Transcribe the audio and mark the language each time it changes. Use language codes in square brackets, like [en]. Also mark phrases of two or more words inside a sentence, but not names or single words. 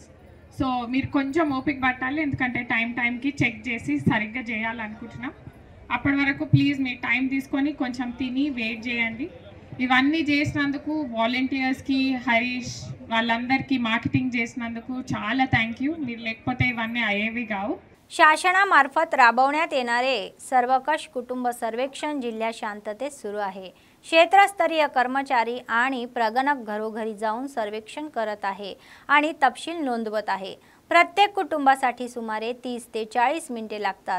[te] సో మీరు కొంచెం ఓపిక పట్టాలి, ఎందుకంటే టైంకి చెక్ చేసి సరిగ్గా చేయాలనుకుంటున్నాం. అప్పటి వరకు ప్లీజ్ మీ టైం తీసుకొని కొంచెం తిని వెయిట్ చేయండి. ఇవన్నీ చేసినందుకు వాలంటీర్స్కి, హరీష్ వాళ్ళందరికీ మార్కెటిंग చేసినందుకు చాలా [en] thank you. [te] మీరు లేకపోతే ఇవన్నీ అయ్యేవి కావు. [mr] शासनामार्फत राबवण्यात येणारे सर्वकष कुटुंब सर्वेक्षण जिल्ह्यात शांततेत सुरू आहे. क्षेत्रस्तरीय कर्मचारी आणि प्रगणक घरोघरी जाऊन सर्वेक्षण करत आहे आणि तपशील नोंदवत आहे. प्रत्येक कुटुंबासाठी सुमारे 30 ते 40 मिनिटे लागतात.